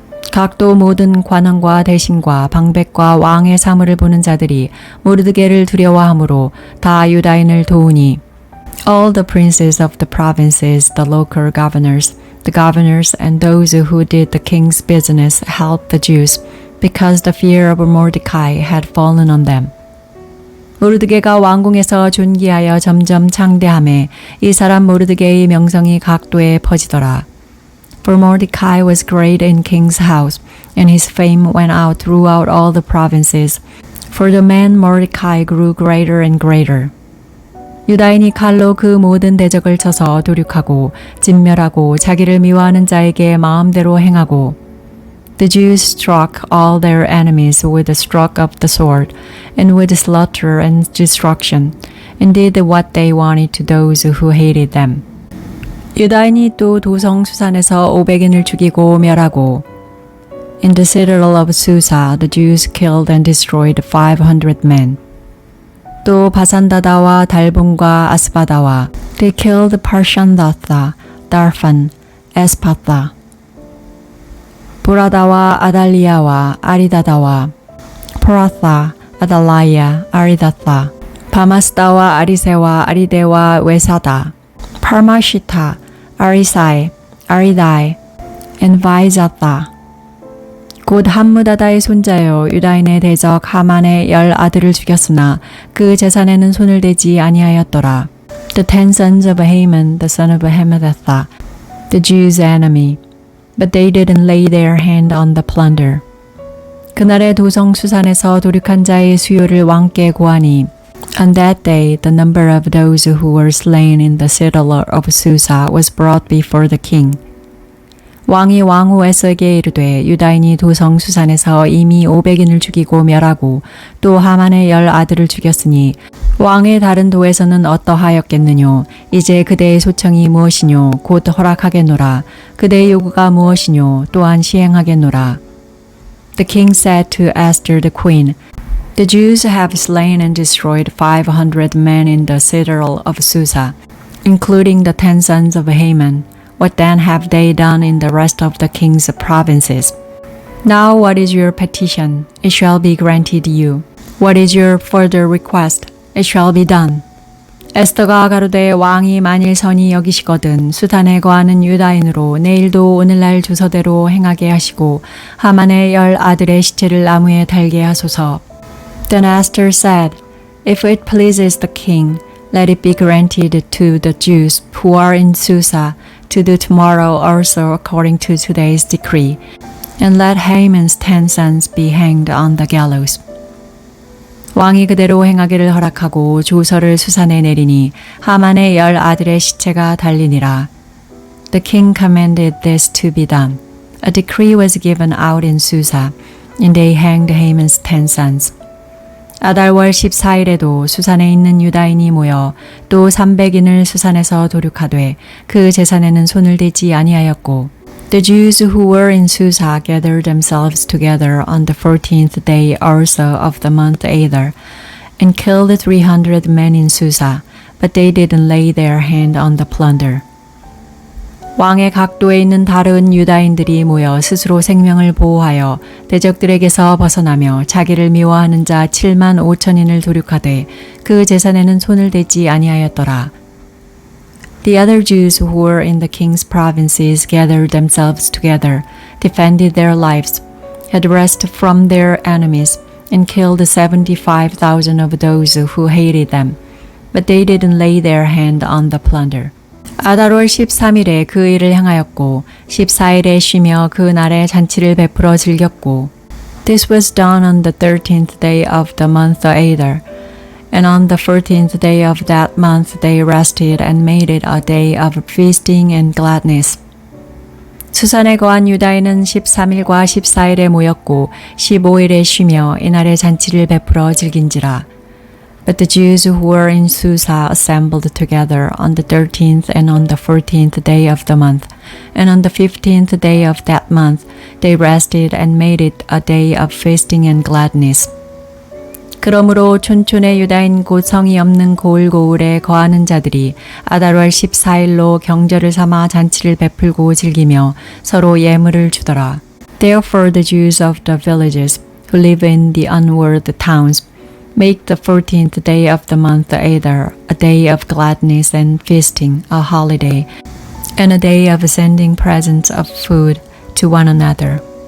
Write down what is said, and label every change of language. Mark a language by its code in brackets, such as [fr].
[ko] 각도 모든 관원과 대신과 방백과 왕의 사물을 보는 자들이 모르드게를 두려워하므로 다 유다인을 도우니 [en] All the princes of the provinces, the local governors and those who did the king's business helped the Jews because the fear of Mordecai had fallen on them. [ko] 모르드게가 왕궁에서 존귀하여 점점 창대하매 이 사람 모르드게의 명성이 각도에 퍼지더라. [en] For Mordecai was great in king's house, and his fame went out throughout all the provinces. For the man Mordecai grew greater and greater. [ko] 유다인이 칼로 그 모든 대적을 쳐서 도륙하고 진멸하고 자기를 미워하는 자에게 마음대로 행하고 [en] The Jews struck all their enemies with the stroke of the sword, and with slaughter and destruction, and did what they wanted to those who hated them. [ko] 유다인이 또 도성 수산에서 500인을 죽이고 멸하고 [en] In the citadel of Susa, the Jews killed and destroyed 500 men. [ko] 또 바산다다와 달본과 아스바다와 [en] They killed Parshandatha, Darphan, Espatha. [ko] 보라다와 아달리아와 아리다다와 포라타, 아달라이아, 아리다타. 바마스다와 아리세와 아리데와 웨사다. [en] 파마시타, 아리사이, 아리다이, 엔바이자타. [ko] 곧 함무다다의 손자여 유다인의 대적 하만의 10 아들을 죽였으나 그 재산에는 손을 대지 아니하였더라. [en] The 10 sons of Haman, the son of Hammedatha, the Jews' enemy, but they didn't lay their hand on the plunder. [ko] 그날의 도성 수산에서 도륙한 자의 수요를 왕께 고하니 [en] On that day, the number of those who were slain in the citadel of Susa was brought before the king. [ko] 왕이 왕후 에스더에게 이르되 유다인이 도성 수산에서 이미 500인을 죽이고 멸하고 또 하만의 10 아들을 죽였으니 왕의 다른 도에서는 어떠하였겠느뇨. 이제 그대의 소청이 무엇이뇨. 곧 허락하겠노라. 그대의 요구가 무엇이뇨. 또한 시행하겠노라. [en] The king said to Esther the queen, The Jews have slain and destroyed 500 men in the citadel of Susa, including the 10 sons of Haman. What then have they done in the rest of the king's provinces? Now what is your petition? It shall be granted you. What is your further request? It shall be done. [ko] 에스더가 가로되 왕이 만일 선히 여기시거든 수단에 거하는 유다인으로 내일도 오늘날 주서대로 행하게 하시고 하만의 10 아들의 시체를 나무에 달게 하소서. [en] Then Esther said, If it pleases the king, let it be granted to the Jews who are in Susa to do tomorrow also according to today's decree, and let Haman's 10 sons be hanged on the gallows. [ko] 왕이 그대로 행하기를 허락하고 조서를 수산에 내리니 하만의 10 아들의 시체가 달리니라. [en] The king commanded this to be done. A decree was given out in Susa, and they hanged Haman's 10 sons. [ko] 아달월 14일에도 수산에 있는 유다인이 모여 또 300인을 수산에서 도륙하되 그 재산에는 손을 대지 아니하였고 [en] The Jews who were in Susa gathered themselves together on the 14th day also of the month Adar and killed 300 men in Susa, but they didn't lay their hand on the plunder. [ko] 왕의 각도에 있는 다른 유다인들이 모여 스스로 생명을 보호하여 대적들에게서 벗어나며 자기를 미워하는 자 7만 5천인을 도륙하되 그 재산에는 손을 대지 아니하였더라. [en] The other Jews who were in the king's provinces gathered themselves together, defended their lives, had rest from their enemies, and killed 75,000 of those who hated them. But they didn't lay their hand on the plunder. [ko] 아달월 13일에 그 일을 행하였고 14일에 쉬며 그 날에 잔치를 베풀어 즐겼고 [en] This was done on the 13th day of the month Adar. And on the 14th day of that month they rested and made it a day of feasting and gladness. [ko] 수산에 거한 유다인은 13일과 14일에 모였고 15일에 쉬며 이날에 잔치를 베풀어 즐긴지라. [en] But the Jews who were in Susa assembled together on the 13th and on the 14th day of the month, and on the 15th day of that month they rested and made it a day of feasting and gladness. [ko] 그러므로 촌촌의 유다인 곧 성이 없는 고을고을에 거하는 자들이 아달월 14일로 경절을 삼아 잔치를 베풀고 즐기며 서로 예물을 주더라. [en] Therefore the Jews of the villages who live in the unwalled towns make the 14th day of the month Adar a day of gladness and feasting, a holiday, and a day of sending presents of food to one another.